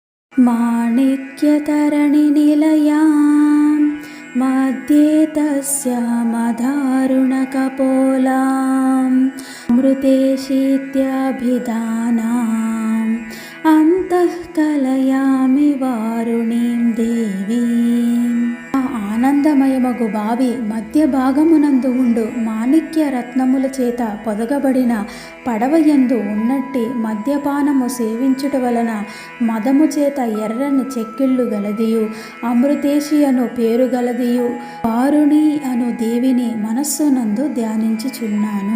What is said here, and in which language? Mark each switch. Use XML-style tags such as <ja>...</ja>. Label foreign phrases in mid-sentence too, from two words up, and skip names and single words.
<sa>माणिक्यतरणिनिलयां मध्ये तस्यामदारुणकपोलाम् अमृतेशीत्यभिधानाम् अंतः कलयामि वारुणीं देवीम्।</sa> <te>ఆ ఆనందమయమగు బావి మధ్య భాగమునందు ఉండు మాణిక్య రత్నముల చేత పొదగబడిన పడవయందు ఉన్నట్టి మద్యపానము సేవించుట వలన మదము చేత ఎర్రని చెక్కిళ్ళు గలదియు అమృతేశి అను పేరు గలదియు వారుణి అను దేవిని మనస్సునందు ధ్యానించుచున్నాను.</te>